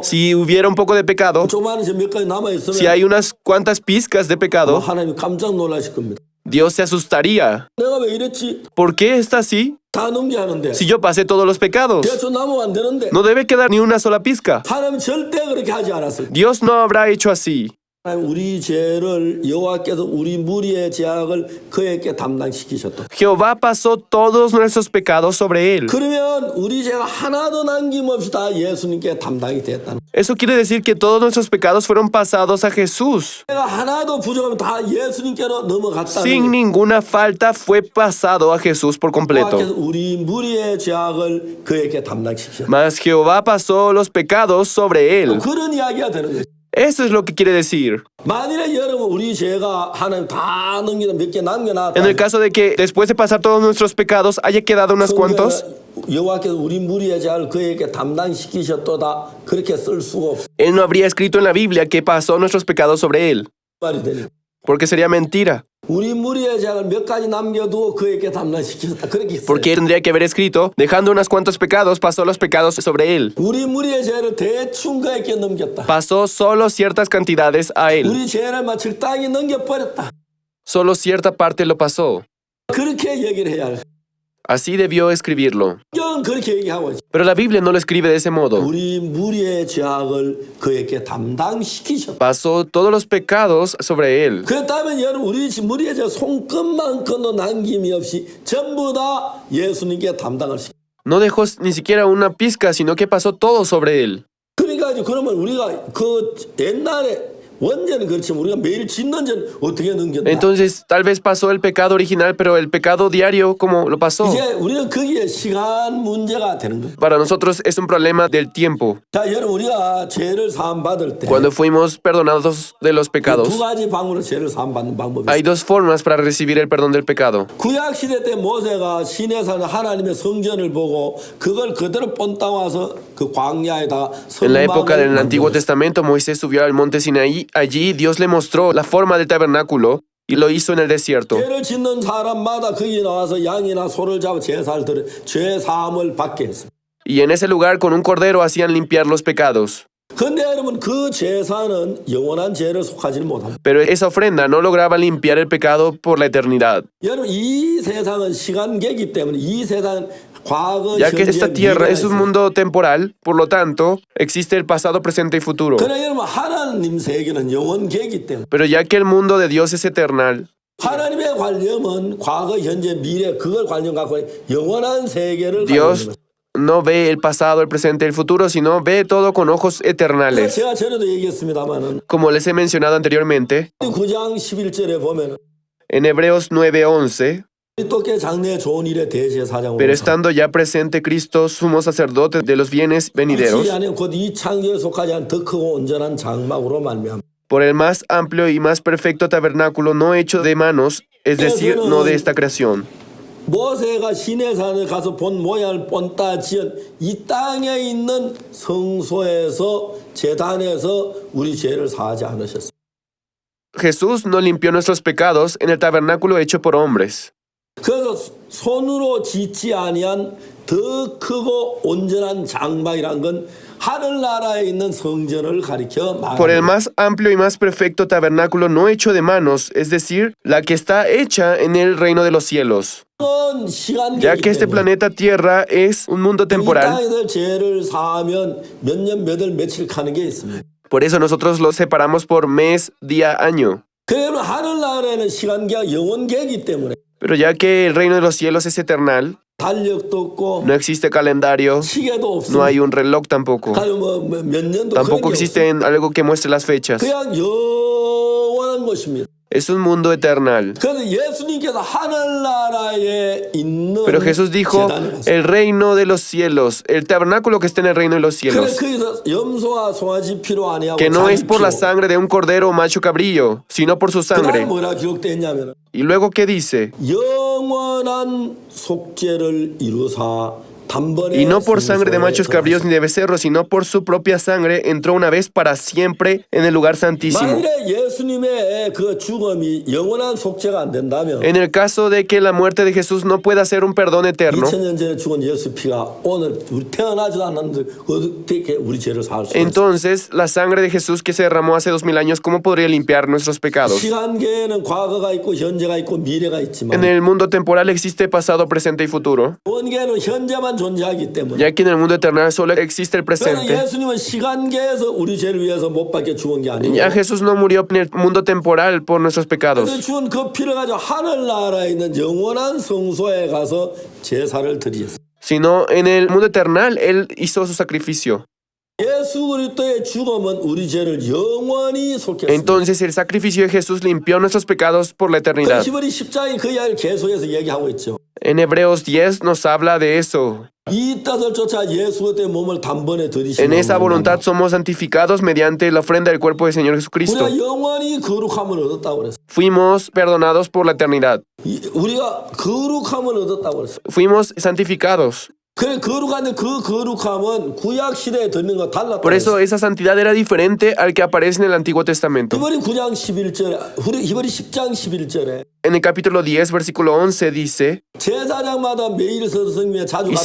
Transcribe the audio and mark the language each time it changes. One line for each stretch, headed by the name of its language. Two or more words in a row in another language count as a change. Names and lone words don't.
Spanish: si hubiera un poco de pecado,
Korean: 조그마한 죄 몇 가지
Spanish: si
Korean: 남아있으면
Spanish: hay unas cuantas pizcas de pecado,
Korean: 하나님 깜짝 놀라실 겁니다.
Spanish: Dios se asustaría.
Korean: 내가 왜 이랬지?
Spanish: ¿Por qué está así?
Korean: 다 넘겨 하는데
Spanish: Si yo pasé todos los pecados,
Korean: 대충 남으면 안 되는데
Spanish: no debe quedar ni una sola pizca.
Korean: 하나님 절대 그렇게 하지 않았어요.
Spanish: Dios no habrá hecho así.
Korean: 하나님 우리 죄를 여호와께서 우리 무리의 죄악을 그에게 담당시키셨다.
Spanish: Jehová pasó todos nuestros pecados sobre él.
Korean: 그러면 우리 죄가 하나도 남김없이 다 예수님께 담당이 됐다는.
Spanish: Eso quiere decir que todos nuestros pecados fueron pasados a Jesús.
Korean: 죄가 하나도 부족하면 다 예수님께로 넘어갔다는.
Spanish: Sin ninguna falta fue pasado a Jesús por
Korean: 여호와께서
Spanish: completo.
Korean: 우리 무리의 죄악을 그에게 담당시키셨다.
Spanish: Mas Jehová pasó los pecados sobre él.
Korean: 그런 이야기가 되는 거죠.
Spanish: Eso es lo que quiere decir.
Korean: 만일에 여러분 우리 죄가 하나님 다 넘기다 몇 개 남겨놨다.
Spanish: En el caso de que después de pasar todos nuestros pecados haya quedado unos cuantos,
Korean: 여호와께서 우리 무리의 죄를 그에게 담당시키셨도다. 그렇게 쓸 수가 없어.
Spanish: él no habría escrito en la Biblia que pasó nuestros pecados sobre él,
Korean: 말이 되니.
Spanish: porque sería mentira.
Korean: 우리 무리의 죄를 몇 가지 남겨두고 그에게 담당시키셨다. 그렇게 했어요.
Spanish: Porque él tendría que haber escrito, dejando unos cuantos pecados, pasó los pecados sobre él.
Korean: 우리 무리의 죄를 대충 그에게 넘겼다.
Spanish: Pasó solo ciertas cantidades a él.
Korean: 우리 죄를 막 적당히 넘겨버렸다.
Spanish: Solo cierta parte lo pasó.
Korean: 그렇게 얘기를 해야 해.
Spanish: Así debió escribirlo.
Korean: 성경은 그렇게 얘기하고 있어.
Spanish: Pero la Biblia no lo escribe de ese modo.
Korean: 우리 무리의 죄악을 그에게 담당시키셨다.
Spanish: Pasó todos los pecados sobre él.
Korean: 그렇다면 여러분 우리 무리의 죄 손끝만큼도 남김이 없이 전부 다 예수님께 담당을 시켰다.
Spanish: No dejó ni siquiera una pizca, sino que pasó todo sobre él.
Korean: 그러니까 이제 그러면 우리가 그 옛날에 원죄는 그렇지만 우리가 매일 짓는 죄는 어떻게 넘겼나?
Spanish: Entonces, tal vez pasó el pecado original, pero el pecado diario, ¿cómo lo pasó?
Korean: 이제 우리는 거기에 시간 문제가 되는 거예요.
Spanish: Para nosotros es un problema del tiempo.
Korean: 자, 여러분 우리가 죄를 사함 받을 때 두
Spanish: Cuando fuimos perdonados de los pecados,
Korean: 가지 방법으로 죄를 사함 받는 방법이
Spanish: hay
Korean: 있어요.
Spanish: dos formas para recibir el perdón del pecado.
Korean: 구약 시대 때 모세가 시내 사는 하나님의 성전을 보고 그걸 그대로 본따 와서 그 광야에다
Spanish: En la época del
Korean: 성막을
Spanish: Antiguo
Korean: 만들었어요.
Spanish: Testamento, Moisés subió al monte Sinaí. Allí Dios le mostró la forma del tabernáculo y lo hizo en el desierto.
Korean: 죄를 짓는 사람마다 거기 나와서 양이나 소를 잡아 제사를 드려 죄 사함을 받게 했어요.
Spanish: Y en ese lugar con un cordero hacían limpiar los pecados.
Korean: 근데 여러분 그 제사는 영원한 죄를 속하지는 못합니다.
Spanish: Pero esa ofrenda no lograba limpiar el pecado por la eternidad.
Korean: 여러분 이 세상은 시간계이기 때문에 이 세상은 과거,
Spanish: Ya que
Korean: 현재,
Spanish: esta tierra
Korean: 미래가
Spanish: es un
Korean: 있어요.
Spanish: mundo temporal, por lo tanto, existe el pasado, presente y futuro.
Korean: 그러나 여러분 하나님 세계는 영원계이기 때문에
Spanish: Pero ya que el mundo de Dios es eternal,
Korean: 하나님의 관념은 과거, 현재, 미래 그걸 관념 갖고 영원한 세계를
Spanish: Dios
Korean: 가지고 있는 거예요.
Spanish: no ve el pasado, el presente, el futuro, sino ve todo con ojos eternales.
Korean: 제가 전에도 얘기했습니다만은
Spanish: Como les he mencionado anteriormente,
Korean: 9장 11절에 보면
Spanish: en Hebreos 9:11,
Korean: 그리스도께 장래의 좋은 일의 대제사장으로
Spanish: pero estando ya presente Cristo, sumo sacerdote de los bienes venideros,
Korean: 이 안에 곧 이 창조에 속하지 않은 더 크고 온전한 장막으로 말미암아
Spanish: por el más amplio y más perfecto tabernáculo no hecho de manos, es decir, no de esta creación.
Korean: 모세가 시내산에 가서 본 모양을 본따 지은 이 땅에 있는 성소에서 제단에서 우리 죄를 사하지 않으셨습니다.
Spanish: Jesús no limpió nuestros pecados en el tabernáculo hecho por hombres.
Korean: 그래서 손으로 짓지 아니한 더 크고 온전한 장막이란 건 하늘나라에 있는 성전을 가리켜
Spanish: Por el
Korean: 말합니다.
Spanish: más amplio y más perfecto tabernáculo no hecho de manos, es decir, la que está hecha en el reino de los cielos. Ya que este planeta Tierra es un mundo
Korean: 이
Spanish: temporal,
Korean: 땅에서 죄를 사하면 몇 년, 몇 월, 며칠 가는 게 있습니다.
Spanish: por eso nosotros los separamos por mes, día, año.
Korean: 그러면 하늘나라에는 시간계가 영원계이기 때문에
Spanish: Pero ya que el reino de los cielos es eternal,
Korean: 달력도 없고
Spanish: no existe calendario,
Korean: 시계도
Spanish: no
Korean: 없습니다.
Spanish: hay un reloj tampoco.
Korean: 몇 년도
Spanish: Tampoco
Korean: 그런 게
Spanish: existe algo que muestre las fechas.
Korean: 그냥 영원한 것입니다.
Spanish: Es un mundo eternal.
Korean: 그래서 예수님께서 하늘나라에 있는
Spanish: Pero Jesús dijo,
Korean: 제단에 가서
Spanish: el reino de los cielos, el tabernáculo que está en el reino de los
Korean: 그래
Spanish: cielos,
Korean: 거기서 염소와 송아지 피로 아니하고
Spanish: que no es
Korean: 자기
Spanish: por la
Korean: 피로.
Spanish: sangre de un cordero o macho cabrillo, sino por su
Korean: 그날
Spanish: sangre.
Korean: 뭐라 기록되어 있냐면
Spanish: Y luego, ¿qué dice?
Korean: 영원한 속죄를 이루사 단번에
Spanish: Y no por sangre de
Korean: 성소에
Spanish: machos cabríos ni de becerros, sino por su propia sangre, entró una vez para siempre en el lugar santísimo.
Korean: 만일에 예수님의 그 죽음이 영원한 속죄가 안 된다면
Spanish: En el caso de que la muerte de Jesús no pueda ser un perdón eterno,
Korean: 2000년 전에 죽은 예수 피가 오늘 우리 태어나지도 않았는데 어떻게 우리 죄를 살 수 있어요?
Spanish: entonces la sangre de Jesús que se derramó hace 2000 años, ¿cómo podría limpiar nuestros pecados?
Korean: 시간계에는 과거가 있고 현재가 있고 미래가 있지만
Spanish: En el mundo temporal existe pasado, presente y futuro,
Korean: 원계는 현재만 존재하기 때문에
Spanish: ya que en el mundo eternal solo existe el
Korean: 그래서
Spanish: presente.
Korean: 예수님은 시간계에서 우리 죄를 위해서 못 박혀 죽은 게 아니고
Spanish: Ya Jesús no murió en el mundo temporal por nuestros
Korean: 그래서
Spanish: pecados,
Korean: 죽은 그 피를 가지고 하늘나라에 있는 영원한 성소에 가서 제사를 드리셨어요.
Spanish: sino en el mundo eternal Él hizo su sacrificio.
Korean: 예수 그리스도의 죽음은 우리 죄를 영원히 속했습니다.
Spanish: Entonces el sacrificio de Jesús limpió nuestros pecados por la eternidad.
Korean: 히브리 10장이 그 이야기를 계속해서 얘기하고 있죠.
Spanish: En Hebreos 10 nos habla de eso.
Korean: 이 뜻을 쫓아 예수 그리스도의 몸을 단번에 드리시는
Spanish: En esa voluntad somos santificados mediante la ofrenda del cuerpo del Señor Jesucristo.
Korean: 우리가 영원히 거룩함을 얻었다고 그랬어요.
Spanish: Fuimos perdonados por la eternidad.
Korean: 우리가 거룩함을 얻었다고 그랬어요.
Spanish: Fuimos santificados.
Korean: 그래 거룩한데 그 거룩함은 구약 시대에 듣는 거 달랐다.
Spanish: Por eso esa santidad era diferente al que aparece en el Antiguo Testamento.
Korean: 히브리 9장 11절에 히브리 10장 11절에
Spanish: En el capítulo 10, versículo 11 dice,
Korean: 제사장마다 매일 서성임에 자주
Spanish: y
Korean: 같은